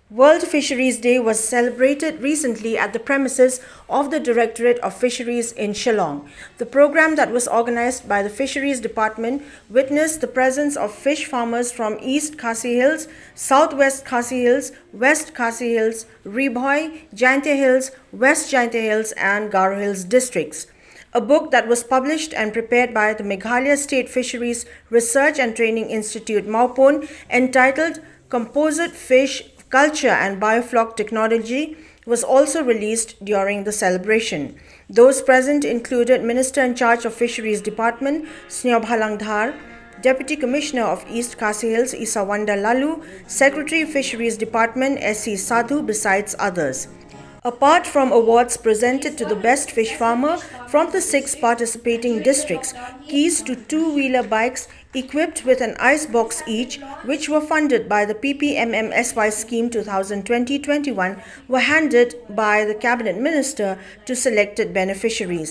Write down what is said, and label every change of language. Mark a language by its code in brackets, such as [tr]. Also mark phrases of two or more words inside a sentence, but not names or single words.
[en] World Fisheries Day was celebrated recently at the premises of the Directorate of Fisheries in Shillong. The program that was organized by the Fisheries Department witnessed the presence of fish farmers from East KHASI Hills, Southwest KHASI Hills, West KHASI Hills, BHOI, JAIñTIA Hills, West JAIñTIA Hills and Garo Hills districts. A book that was published and prepared by the Meghalaya State Fisheries Research and Training Institute, Maupon, entitled Composite Fish Culture and Biofloc Technology was also released during the celebration. Those present included Minister in charge of Fisheries Department, Meghalaya, Deputy Commissioner of East KHASI Hills, Isawanda Lalu, Secretary Fisheries Department, S.C. Sadhu, besides others. Apart from awards presented to the best fish farmer from the 6 participating districts, keys to 2-wheeler bikes equipped with an ice box each, which were funded by the PPMMSY scheme 2020-21, were handed by the Cabinet Minister to selected beneficiaries.